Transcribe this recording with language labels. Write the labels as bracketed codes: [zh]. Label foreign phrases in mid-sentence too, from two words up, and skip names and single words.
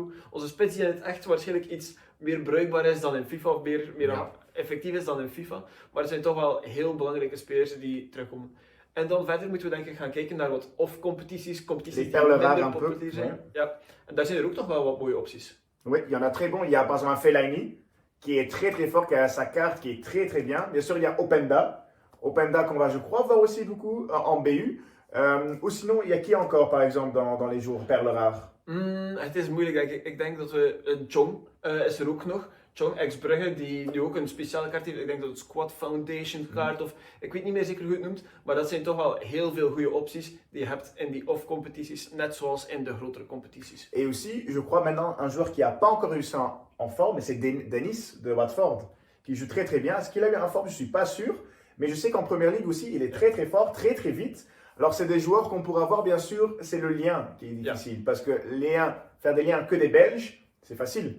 [nl] Onze spits die in het echt waarschijnlijk iets meer bruikbaar is dan in FIFA. Of meer effectief is dan in FIFA. Maar er zijn toch wel heel belangrijke spelers die terugkomen. En dan verder moeten we denk ik gaan kijken naar wat competities die minder populair zijn. Ja. En daar zijn er ook toch wel wat mooie opties. [fr] Oui, il y en a très bons. Il y a par exemple un Fellaini qui est très très fort, qui a sa carte qui est très très bien. Bien sûr, il y a Openda. Openda qu'on va, je crois, voir aussi beaucoup en BU. Ou sinon, il y a qui encore par exemple dans les jours perles rares? [nl] Het is moeilijk denk ik. Ik denk dat we Chong is er ook nog. Chong, ex-Brugge, die nu ook een speciale kaart heeft. Ik denk dat het Squad Foundation kaart of ik weet niet meer zeker hoe het noemt. Maar dat zijn toch wel heel veel goede opties die je hebt in die off-competities, net zoals in de grotere competities. [fr] Et aussi, je crois maintenant, un joueur qui n'a pas encore eu ça en forme, mais c'est Dennis de Watford, qui joue très très bien. Est-ce qu'il a eu un forme? Je ne suis pas sûr. Mais je sais qu'en Première Ligue aussi, il est très très fort, très très vite. Alors c'est des joueurs qu'on pourra voir, bien sûr, c'est le lien qui est difficile. Parce que faire des liens que des Belges, c'est facile.